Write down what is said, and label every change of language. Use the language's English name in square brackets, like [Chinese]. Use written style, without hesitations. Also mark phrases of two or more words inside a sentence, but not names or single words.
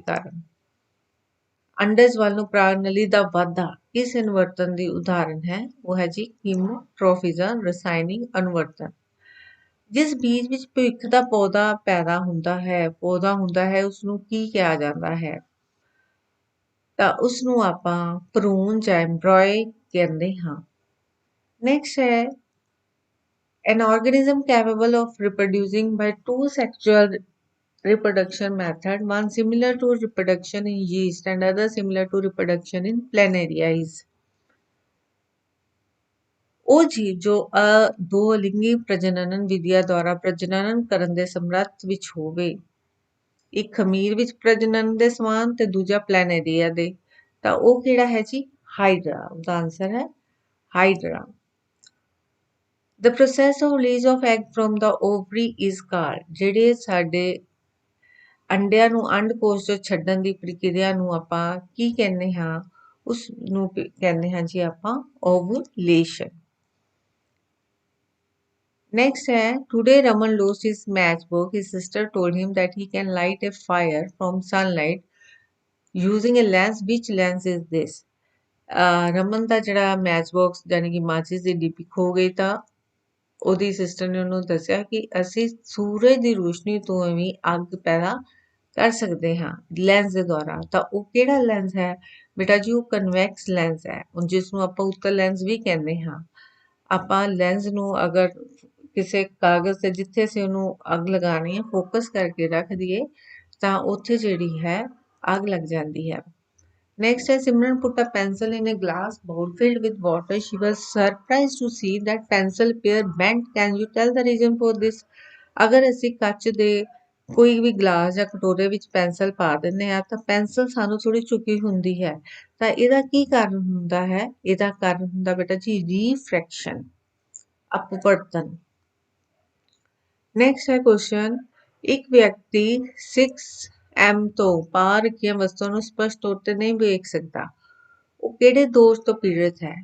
[Punjabi] ਅੰਡਜ ਵੱਲ ਨੂੰ ਪ੍ਰਾਣ ਨਲੀ ਦਾ ਵਾਧਾ ਇਸ ਇਨਵਰਤਨ ਦੀ ਉਦਾਹਰਨ ਹੈ ਉਹ ਹੈ ਜੀ ਕੀਮੋਟ੍ਰੋਫਿਜ਼ਮ ਰਸਾਇਣਿਕ ਅਨੁਵਰਤਨ। ਜਿਸ ਬੀਜ ਵਿੱਚ ਭਵਿੱਖ ਦਾ ਪੌਦਾ ਪੈਦਾ ਹੁੰਦਾ ਹੈ ਉਸਨੂੰ ਕੀ ਕਿਹਾ ਜਾਂਦਾ ਹੈ? ਤਾਂ ਉਸਨੂੰ ਆਪਾਂ ਭਰੂਣ ਜਾਂ ਐਮਬ੍ਰੋਏ ਕਹਿੰਦੇ ਹਾਂ। ਨੈਕਸਟ ਹੈ [English] an organism capable of reproducing by two sexual reproduction method, one similar to reproduction in yeast and other similar to reproduction in planaria is [Punjabi] ਉਹ ਜੀਵ ਜੋ ਦੋ ਲਿੰਗੀ ਪ੍ਰਜਨਨ ਵਿਧੀਆਂ ਦੁਆਰਾ ਪ੍ਰਜਨਨ ਕਰਨ ਦੇ ਸਮਰੱਥ ਵਿੱਚ ਹੋਵੇ, ਇੱਕ ਖਮੀਰ ਵਿੱਚ ਪ੍ਰਜਨਨ ਦੇ ਸਮਾਨ ਤੇ ਦੂਜਾ ਪਲੈਨੇਰੀਆ ਦੇ, ਤਾਂ ਉਹ ਕਿਹੜਾ ਹੈ ਜੀ? ਹਾਈਡਰਾ। ਉਹਦਾ ਆਨਸਰ ਹੈ ਹਾਈਡਰਾ। [English] The process of release of egg from the ovary is called, [Punjabi] ਜਿਹੜੇ ਸਾਡੇ ਅੰਡਿਆਂ ਨੂੰ ਅੰਡਕੋਸ਼ ਤੋਂ ਛੱਡਣ ਦੀ ਪ੍ਰਕਿਰਿਆ ਨੂੰ ਆਪਾਂ ਕੀ ਕਹਿੰਦੇ ਹਾਂ? ਉਸ ਨੂੰ ਕਹਿੰਦੇ ਹਾਂ ਜੀ ਆਪਾਂ ovulation। [English] Next है today Raman lost his matchbook. His sister told him that he can light a fire from sunlight using a lens. Which lens is this? [Punjabi] ਰਮਨ ਦਾ ਜਿਹੜਾ ਮੈਚਬਾਕਸ ਯਾਨੀ ਕਿ ਮਾਚਿਸ ਦੀ ਡਿੱਬੀ ਖੋ ਗਈ ਤਾਂ ਉਹਦੀ ਸਿਸਟਰ ਨੇ ਉਹਨੂੰ ਦੱਸਿਆ ਕਿ ਅਸੀਂ ਸੂਰਜ ਦੀ ਰੋਸ਼ਨੀ ਤੋਂ ਵੀ ਅੱਗ ਪੈਦਾ ਕਰ ਸਕਦੇ ਹਾਂ ਲੈਂਸ ਦੇ ਦੁਆਰਾ। ਤਾਂ ਉਹ ਕਿਹੜਾ ਲੈਂਸ ਹੈ ਬੇਟਾ ਜੀ? ਉਹ [English] convex lens [Punjabi] ਹੈ, ਜਿਸ ਨੂੰ ਆਪਾਂ ਉੱਤਰ ਲੈਂਸ ਵੀ ਕਹਿੰਦੇ ਹਾਂ। ਆਪਾਂ ਲੈਂਸ ਨੂੰ ਅਗਰ ਕਿਸੇ ਕਾਗਜ਼ ਤੇ ਜਿੱਥੇ ਅਸੀਂ ਉਹਨੂੰ ਅੱਗ ਲਗਾਉਣੀ ਹੈ ਫੋਕਸ ਕਰਕੇ ਰੱਖ ਦਈਏ ਤਾਂ ਉੱਥੇ ਜਿਹੜੀ ਹੈ ਅੱਗ ਲੱਗ ਜਾਂਦੀ ਹੈ। [English] Next is Simran put a pencil in a glass bowl filled with water. She was surprised to see that pencil appeared bent. Can you tell the reason for this? [Punjabi] ਅਗਰ ਅਸੀਂ ਕੱਚ ਦੇ ਕੋਈ ਵੀ ਗਲਾਸ ਜਾਂ ਕਟੋਰੇ ਵਿੱਚ ਪੈਨਸਲ ਪਾ ਦਿੰਦੇ ਹਾਂ ਤਾਂ ਪੈਨਸਲ ਸਾਨੂੰ ਥੋੜੀ ਝੁਕੀ ਹੁੰਦੀ ਹੈ, ਤਾਂ ਇਹਦਾ ਕੀ ਕਾਰਨ ਹੁੰਦਾ ਹੈ? ਇਹਦਾ ਕਾਰਨ ਹੁੰਦਾ ਬੇਟਾ ਜੀ ਰੀਫ੍ਰੈਕਸ਼ਨ, ਅਪਵਰਤਨ। ਨੈਕਸਟ ਹੈ ਕੁਐਸਚਨ, ਇੱਕ ਵਿਅਕਤੀ 6M ਤੋਂ ਪਾਰ ਰੱਖੀਆਂ ਵਸਤੂਆਂ ਨੂੰ ਸਪਸ਼ਟ ਤੌਰ ਤੇ ਨਹੀਂ ਵੇਖ ਸਕਦਾ, ਉਹ ਕਿਹੜੇ ਦੋਸ਼ ਤੋਂ ਪੀੜਿਤ ਹੈ?